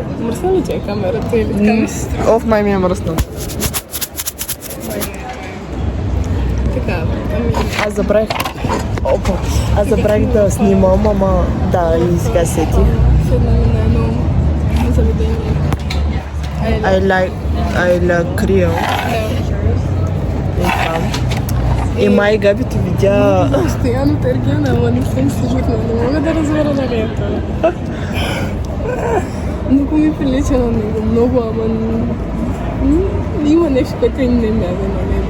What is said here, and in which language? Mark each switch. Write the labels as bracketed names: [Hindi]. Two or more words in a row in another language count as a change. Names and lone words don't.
[Bulgarian] Мръсна ли ти е камерата или така ми се струва? Оф, май ми е мръсно. Така, ами... Аз забравих... Опа. Аз забравих да снимам, ама да, и сега сетих. Седнали на едно заведение. [English] I like Creole. [Bulgarian] И там. И май Габито видя... Постоянно търгена, ама не съм служихна. Не мога да разбера нали е това. Много ми прилича на него. Много, ама... Има нещо, което и не мяза на него.